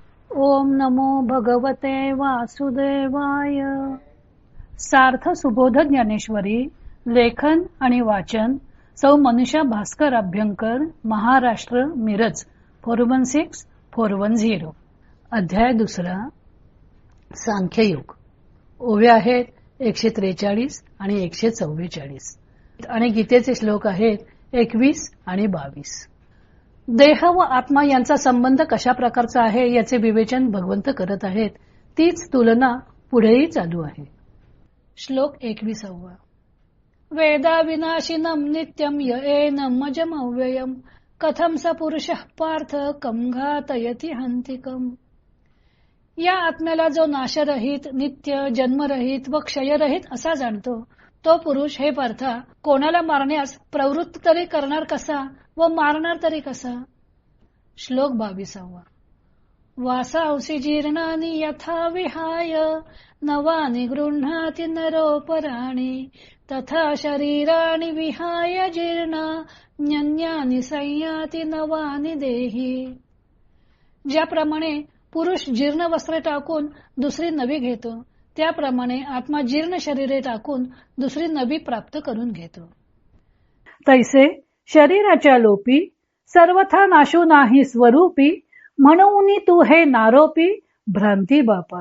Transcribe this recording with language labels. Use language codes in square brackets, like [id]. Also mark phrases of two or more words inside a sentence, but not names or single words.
[sa] ओम नमो भगवते वासुदेवाय. [mr] सार्थ सुबोध ज्ञानेश्वरी. लेखन आणि वाचन सौ मनीषा भास्कर अभ्यंकर, महाराष्ट्र, मिरज 416410. अध्याय दुसरा, सांख्ययोग. ओव्या आहेत 143 आणि 144 आणि गीतेचे श्लोक आहेत 21 आणि 22. देह व आत्मा यांचा संबंध कशा प्रकारचा आहे याचे विवेचन भगवंत करत आहेत. तीच तुलना पुढेही चालू आहे. श्लोक 21. [sa] वेदा विनाशिनम नित्यम येनम अजमव्ययम कथम स पुरुषः पार्थ कम घातयति हंतिकम. [mr] या आत्म्याला जो नाशरहित, नित्य, जन्मरहित व क्षयरहित असा जाणतो, तो पुरुष हे पार्था कोणाला मारण्यास प्रवृत्त तरी करणार कसा व मारणार तरी कसा. श्लोक 22. [sa] वासांसी जीर्णानि यथा विहाय नवानि गृह्णाति नरोपराणि तथा शरीराणि विहाय जीर्णान्यानि संयाति नवानि देही. [mr] ज्याप्रमाणे पुरुष जीर्ण वस्त्रे टाकून दुसरी नवी घेतो, त्याप्रमाणे आत्मा जीर्ण शरीरे टाकून दुसरी नवी प्राप्त करून घेतो. तैसे शरीराच्या लोपी सर्वथा नाशू नाही स्वरूपी म्हणून तू हे नारोपी भ्रांती बापा.